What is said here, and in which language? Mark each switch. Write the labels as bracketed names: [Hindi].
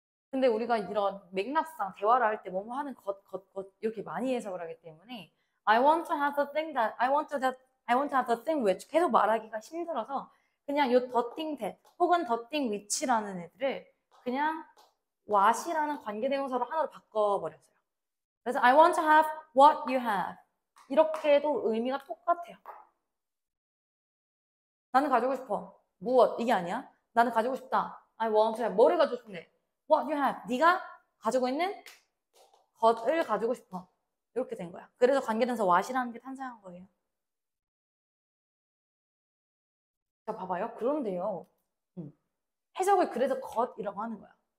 [Korean] 근데 우리가 이런 맥락상 대화를 할 때 뭐뭐 하는 것 이렇게 많이 해석을 하기 때문에 [English] I want to have the thing that I want to have the thing which [Korean] 계속 말하기가 힘들어서 그냥 요 the thing that 혹은 the thing which라는 애들을 그냥 what이라는 관계대명사로 하나로 바꿔버렸어요. 그래서 [English] I want to have what you have [Korean] 이렇게 해도 의미가 똑같아요. 나는 가지고 싶어. 무엇? 이게 아니야. 나는 가지고 싶다. [English] I want to have [Korean] 뭐를 가지고 싶은데? [English] What you have. [Korean] 네가 가지고 있는 것을 가지고 싶어. 이렇게 된 거야. 그래서 관계대명사 what이라는 게 탄생한 거예요. 자, 봐봐요. 그런데요. 해석을 그래서 것이라고 하는 거야.